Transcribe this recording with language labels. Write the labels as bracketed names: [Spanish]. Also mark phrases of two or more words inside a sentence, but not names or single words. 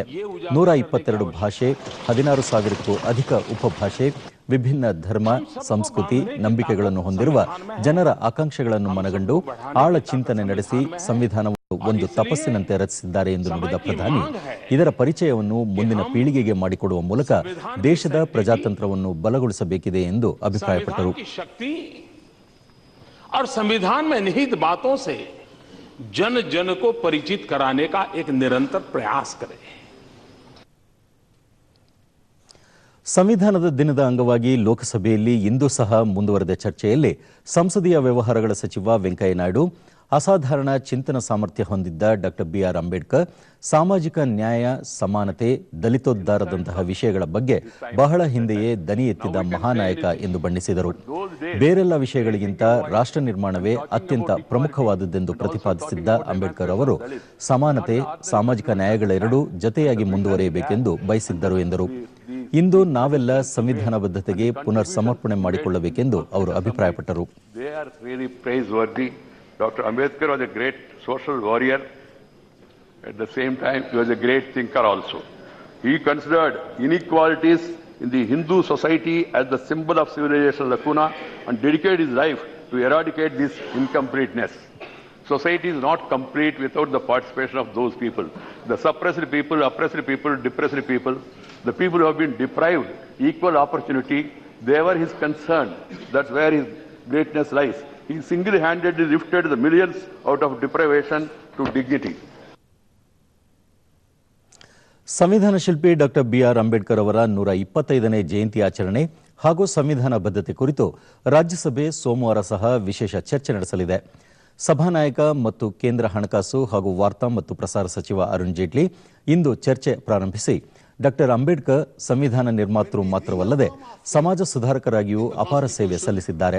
[Kannada] 122 ಭಾಷೆ, 16,000ಕ್ಕೂ ಅಧಿಕ ಉಪಭಾಷೆ, ವಿಭಿನ್ನ ಧರ್ಮ, ಸಂಸ್ಕೃತಿ, ನಂಬಿಕೆಗಳನ್ನು ಹೊಂದಿರುವ ಜನರ ಆಕಾಂಕ್ಷೆಗಳನ್ನು ಮನಗಂಡು ಆಳ ಚಿಂತನೆ ನಡೆಸಿ ಸಂವಿಧಾನವನ್ನು ಒಂದು ತಪಸ್ಸಿನಂತೆ ರಚಿಸಿದ್ದಾರೆ ಎಂದು ನುಡಿದ ಪ್ರಧಾನಿ, ಇದರ ಪರಿಚಯವನ್ನು ಮುಂದಿನ ಪೀಳಿಗೆಗೆ ಮಾಡಿಕೊಡುವ ಮೂಲಕ ದೇಶದ ಪ್ರಜಾತಂತ್ರವನ್ನು ಬಲಗೊಳಿಸಬೇಕಿದೆ ಎಂದು ಅಭಿಪ್ರಾಯಪಟ್ಟರು. [Hindi] जन जन को परिचित कराने का एक निरंतर प्रयास करें. [Kannada] ಸಂವಿಧಾನದ ದಿನದ ಅಂಗವಾಗಿ ಲೋಕಸಭೆಯಲ್ಲಿ ಇಂದು ಸಹ ಮುಂದುವರೆದ ಚರ್ಚೆಯಲ್ಲಿ ಸಂಸದೀಯ ವ್ಯವಹಾರಗಳ ಸಚಿವ ವೆಂಕಯ್ಯ ನಾಯ್ಡು, ಅಸಾಧಾರಣ ಚಿಂತನ ಸಾಮರ್ಥ್ಯ ಹೊಂದಿದ್ದ ಡಾಕ್ಟರ್ ಬಿಆರ್ ಅಂಬೇಡ್ಕರ್ ಸಾಮಾಜಿಕ ನ್ಯಾಯ, ಸಮಾನತೆ, ದಲಿತೋದ್ಧಾರದಂತಹ ವಿಷಯಗಳ ಬಗ್ಗೆ ಬಹಳ ಹಿಂದೆಯೇ ದನಿ ಎತ್ತಿದ ಮಹಾನಾಯಕ ಎಂದು ಬಣ್ಣಿಸಿದರು. ಬೇರೆಲ್ಲ ವಿಷಯಗಳಿಗಿಂತ ರಾಷ್ಟ್ರ ನಿರ್ಮಾಣವೇ ಅತ್ಯಂತ ಪ್ರಮುಖವಾದದ್ದೆಂದು ಪ್ರತಿಪಾದಿಸಿದ್ದ ಅಂಬೇಡ್ಕರ್ ಅವರು ಸಮಾನತೆ, ಸಾಮಾಜಿಕ ನ್ಯಾಯಗಳೆರಡೂ ಜತೆಯಾಗಿ ಮುಂದುವರಿಯಬೇಕೆಂದು ಬಯಸಿದ್ದರು ಎಂದರು. ಇಂದು ನಾವೆಲ್ಲ ಸಂವಿಧಾನ ಬದ್ಧತೆಗೆ ಪುನರ್ ಸಮರ್ಪಣೆ ಮಾಡಿಕೊಳ್ಳಬೇಕೆಂದು ಅವರು ಅಭಿಪ್ರಾಯಪಟ್ಟರು. [English] Dr. Ambedkar was a great social warrior. At the same time, he was a great thinker also. He considered inequalities in the Hindu society as the symbol of civilization lacuna and dedicated his life to eradicate this incompleteness. Society is not complete without the participation of those people. The suppressed people, oppressed people, depressed people, the people who have been deprived equal opportunity, they were his concern. That's where his greatness lies. He single-handedly lifted the millions out of deprivation to dignity. [Kannada] ಸಂವಿಧಾನ ಶಿಲ್ಪಿ ಡಾಕ್ಟರ್ ಬಿಆರ್ ಅಂಬೇಡ್ಕರ್ ಅವರ 125ನೇ ಜಯಂತಿ ಆಚರಣೆ ಹಾಗೂ ಸಂವಿಧಾನ ಬದ್ಧತೆ ಕುರಿತು ರಾಜ್ಯಸಭೆ ಸೋಮವಾರ ಸಹ ವಿಶೇಷ ಚರ್ಚೆ ನಡೆಸಲಿದೆ. ಸಭಾನಾಯಕ ಮತ್ತು ಕೇಂದ್ರ ಹಣಕಾಸು ಹಾಗೂ ವಾರ್ತಾ ಮತ್ತು ಪ್ರಸಾರ ಸಚಿವ ಅರುಣ್ ಜೇಟ್ಲಿ ಇಂದು ಚರ್ಚೆ ಪ್ರಾರಂಭಿಸಿ, ಡಾಕ್ಟರ್ ಅಂಬೇಡ್ಕರ್ ಸಂವಿಧಾನ ನಿರ್ಮಾತೃ ಮಾತ್ರವಲ್ಲದೆ ಸಮಾಜ ಸುಧಾರಕರಾಗಿಯೂ ಅಪಾರ ಸೇವೆ ಸಲ್ಲಿಸಿದ್ದಾರೆ.